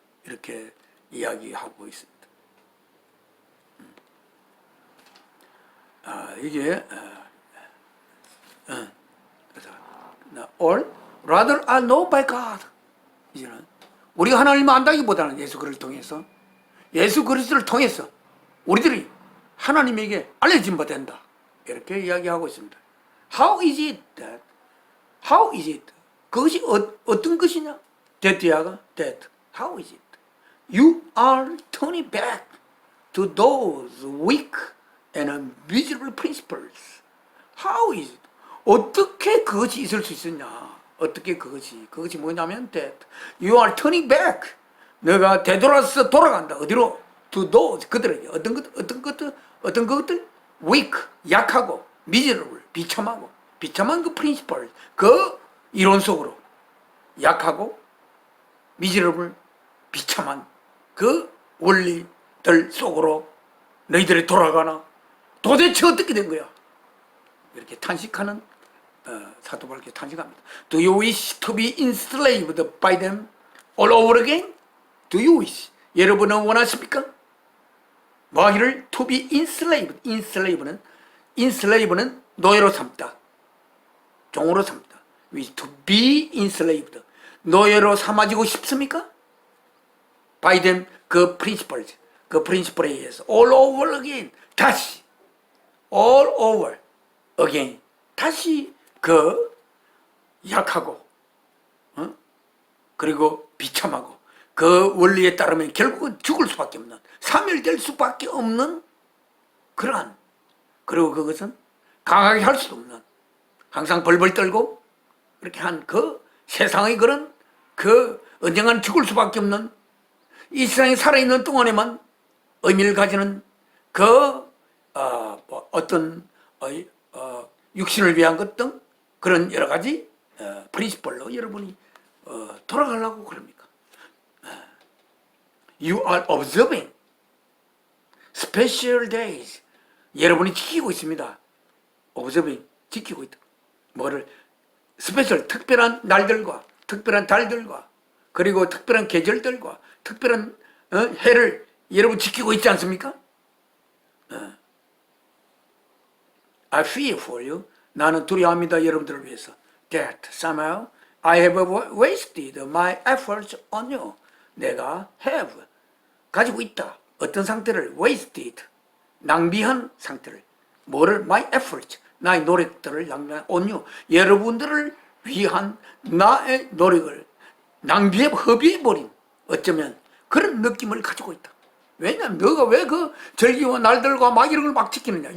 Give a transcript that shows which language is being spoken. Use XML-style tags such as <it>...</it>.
<ko>이렇게 이야기하고 있습니다. 이게 그래서</ko> <en>all rather are known by God.</en> <ko>이제는 우리가 하나님을 안다기보다는 예수 그리스도를 통해서 예수 그리스도를 통해서 우리들이 하나님에게 알려진 바 된다. 이렇게 이야기하고 있습니다.</ko> <en>How is it that? How is it?</en> <ko>그것이 어떤 것이냐?</ko> <en>that야가 that. How is it? You are turning back to those weak and miserable principles. How is it?</en> <ko>어떻게 그것이 있을 수 있었냐? 어떻게 그것이 뭐냐면 that.</ko> <en>You are turning back.</en> <ko>너가 되돌아서 돌아간다. 어디로?</ko> <en>To those</en> <ko>그들에게 어떤 것들 weak 약하고 miserable 비참한 그 principle 그 이론 속으로 약하고 miserable 비참한 그 원리들 속으로 너희들이 돌아가나? 도대체 어떻게 된 거야? 이렇게 탄식하는 사도 바울이 탄식합니다.</ko> <en>Do you wish to be enslaved by them all over again? Do you wish?</en> <ko>여러분은 원하십니까? 뭐하기를?</ko> <en>To be enslaved.</en> <ko>enslav는 노예로 삼다. 종으로 삼다.</ko> <en>Wish to be enslaved.</en> <ko>노예로 삼아지고 싶습니까?</ko> <en>By them,</en> <ko>그 principles, 그 principle에 의해서</ko> <en>all over again.</en> <ko>다시</ko> <en>all over again.</en> <ko>다시 그 약하고 그리고 비참하고 그 원리에 따르면 결국은 죽을 수밖에 없는 사멸될 수밖에 없는 그러한 그리고 그것은 강하게 할 수도 없는 항상 벌벌 떨고 그렇게 한 그 세상의 그런 그 언젠가는 죽을 수밖에 없는 이 세상에 살아있는 동안에만 의미를 가지는 그 어떤 육신을 위한 것 등 그런 여러 가지 프린시플로 여러분이 돌아가려고 그럽니까?</ko> <en>You are observing special days.</en> <ko>여러분이 지키고 있습니다. observing, 지키고 있다. 뭐를? 스페셜, 특별한 날들과 특별한 달들과 그리고 특별한 계절들과 특별한 해를 여러분 지키고 있지 않습니까?</ko> <en>I fear for you.</en> <ko>나는 두려워합니다. 여러분들을 위해서.</ko> <en>That somehow I have wasted my efforts on you.</en> <ko>내가</ko> <en>have</en> <ko>가지고 있다. 어떤 상태를 wasted, 낭비한 상태를, 뭐를</ko> <en>my effort,</en> <ko>나의 노력들을 낭비한 온유, 여러분들을 위한 나의 노력을 낭비해 허비해버린 어쩌면 그런 느낌을 가지고 있다. 왜냐면 너가 왜 그 절기와 날들과 막 이런 걸 막 지키느냐.</ko>